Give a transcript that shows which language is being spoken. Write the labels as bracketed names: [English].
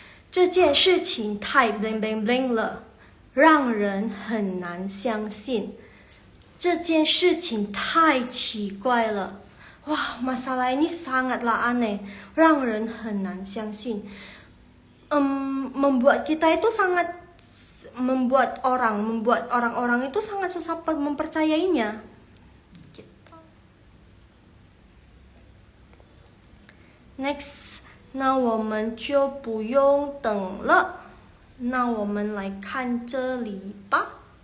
[Chinese] 这件事情太 bling bling bling 了，让人很难相信。这件事情太奇怪了。 [Indonesian] Wah, masalah ini sangatlah aneh, [Chinese] 让人很难相信。 [Indonesian] membuat kita itu membuat orang-orang itu sangat susah mempercayainya. Gitu. [Chinese] Next, 那我们就不用等了，那我们来看这里吧。